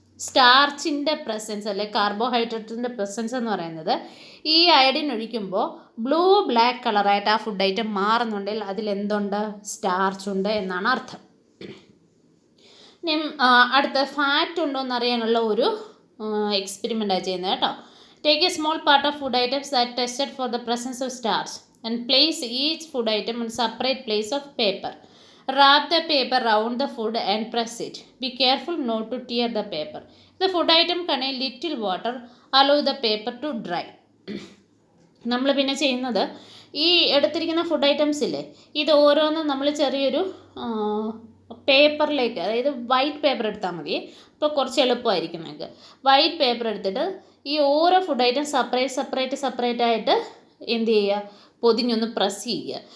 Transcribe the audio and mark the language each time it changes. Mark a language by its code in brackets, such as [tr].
[ml] സ്റ്റാർച്ചിൻ്റെ presence അല്ലെ കാർബോഹൈഡ്രേറ്റിൻ്റെ presence എന്ന് പറയുന്നത് ഈ അയഡിൻ ഒഴിക്കുമ്പോൾ ബ്ലൂ ബ്ലാക്ക് കളറായിട്ട് ആ ഫുഡ് ഐറ്റം മാറുന്നുണ്ടെങ്കിൽ അതിലെന്തുണ്ട്, സ്റ്റാർച്ച് ഉണ്ട് എന്നാണ് അർത്ഥം. ഇനി അടുത്ത ഫാറ്റ് ഉണ്ടോ എന്നറിയാനുള്ള ഒരു എക്സ്പെരിമെൻ്റാണ് ചെയ്യുന്നത് കേട്ടോ. [en] Take a small part of food items that tested for the presence of starch and place each food item on separate place of paper. Wrap the paper round the food and press it. Be careful not to tear the paper. The food item contain little water. Allow the paper to dry. [ml] നമ്മൾ പിന്നെ ചെയ്യുന്നത്, ഈ എടുത്തിരിക്കുന്ന food items ഇല്ലേ, ഇത് ഓരോന്നും നമ്മൾ ചെറിയൊരു പേപ്പറിലേക്ക്, അതായത് വൈറ്റ് പേപ്പർ എടുത്താൽ മതി, അപ്പോൾ കുറച്ച് എളുപ്പമായിരിക്കും നിങ്ങൾക്ക്. വൈറ്റ് പേപ്പർ എടുത്തിട്ട് ഈ ഓരോ ഫുഡ് ഐറ്റം സെപ്പറേറ്റ് ആയിട്ട് എന്ത് ചെയ്യുക, പൊതിഞ്ഞൊന്ന് പ്രസ് ചെയ്യുക.